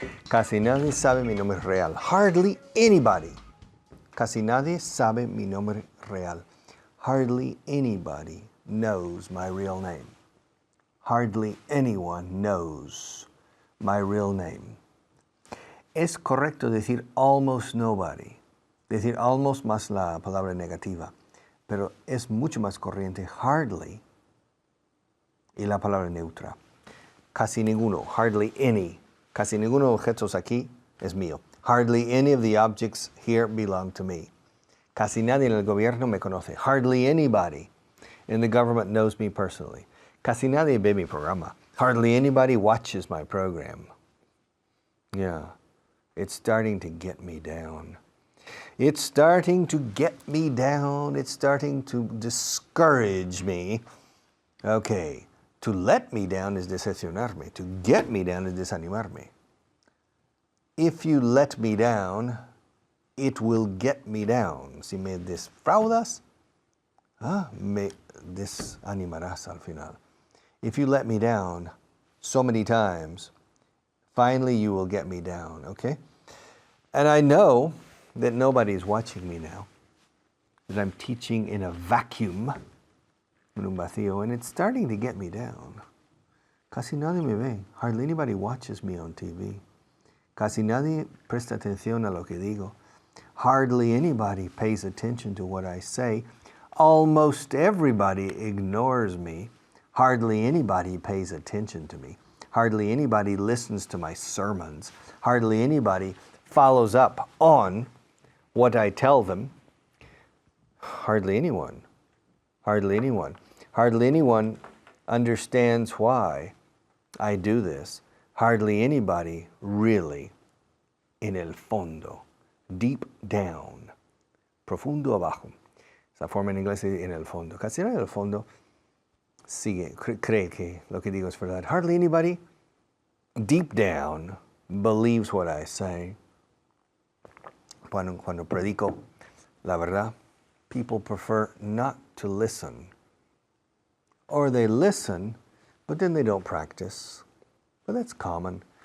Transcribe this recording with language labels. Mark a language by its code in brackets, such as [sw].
[es] Casi nadie sabe mi nombre real. [en] Hardly anybody. [es] Casi nadie sabe mi nombre real. [en] Hardly anybody knows my real name. Hardly anyone knows my real name. [es] Es correcto decir [en] almost nobody. [es] Decir almost más la palabra negativa. Pero es mucho más corriente hardly y la palabra neutra. Casi ninguno, [en] hardly any. [es] Casi ninguno de los objetos aquí es mío. [en] Hardly any of the objects here belong to me. [es] Casi nadie en el gobierno me conoce. [en] Hardly anybody in the government knows me personally. [es] Casi nadie ve mi programa. [en] Hardly anybody watches my program. Yeah, it's starting to get me down. It's starting to get me down. It's starting to discourage me. Okay, to let me down is decepcionarme. To get me down is desanimarme. If you let me down, it will get me down. [es] Si me defraudas, me desanimarás al final. [en] If you let me down so many times, finally you will get me down, okay? And I know that nobody's watching me now, that I'm teaching in a vacuum, [es] en un vacío, [en] and it's starting to get me down. [es] Casi nadie me ve. [en] Hardly anybody watches me on TV. [es] Casi nadie presta atención a lo que digo. [en] Hardly anybody pays attention to what I say. Almost everybody ignores me. Hardly anybody pays attention to me. Hardly anybody listens to my sermons. Hardly anybody follows up on what I tell them. Hardly anyone. Hardly anyone. Hardly anyone understands why I do this. Hardly anybody really, [es] en el fondo, [en] deep down, [es] profundo abajo. Esa forma en inglés es en el fondo. Casi en el fondo cree que lo que digo es verdad. [en] Hardly anybody deep down believes what I say. [es] Cuando predico la verdad, [en] people prefer not to listen. Or they listen, but then they don't practice. But that's common.